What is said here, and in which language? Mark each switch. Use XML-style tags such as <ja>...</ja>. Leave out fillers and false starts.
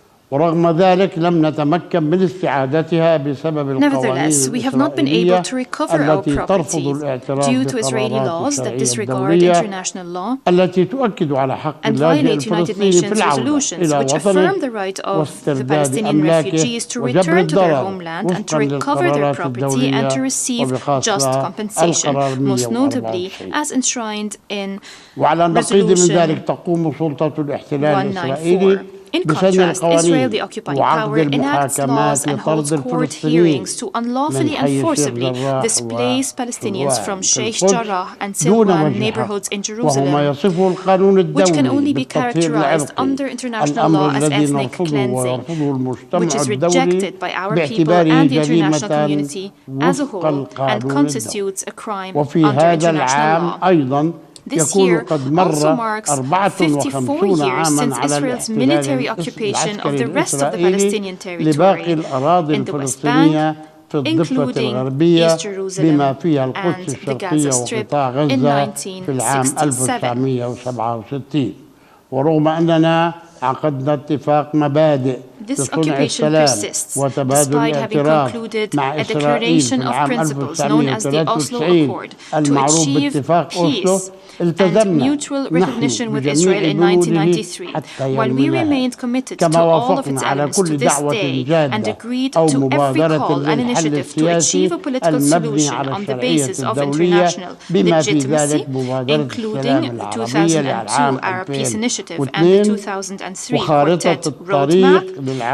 <ar>ورغم ذلك لم نتمكن من استعادتها بسبب القوانين الإسرائيلية التي ترفض الاعتراف بقرارات الشرعية الدولية التي تؤكد على حق اللاجئ الفلسطيني في العودة إلى وطنه واسترداد أملاكه وجبر الضرر وفقا للقرارات الدولية وبخاصة القرار 124. وعلى النقيض من ذلك تقوم سلطة الاحتلال الإسرائيلي</ar> <en>In contrast, Israel, the occupying power, enacts laws and holds court hearings to unlawfully and forcibly displace Palestinians from Sheikh Jarrah and Silwan neighborhoods in Jerusalem, which can only be characterized under international law as ethnic cleansing, which is rejected by our people and the international community as a whole and constitutes a crime under international law. This year also marks 54 years since Israel's military occupation of the rest of the Palestinian territory in the West Bank, including East Jerusalem and the Gaza Strip in 1967.</en> <ar>ورغم أننا عقدنا اتفاق مبادئ</ar> <en>This occupation persists, despite having concluded a declaration of principles known as the Oslo Accord to achieve peace and mutual recognition with Israel in 1993, while we remained committed to all of its elements to this day and agreed to every call and initiative to achieve a political solution on the basis of international legitimacy, including the 2002 Arab Peace Initiative and the 2003 Quartet Roadmap.</en>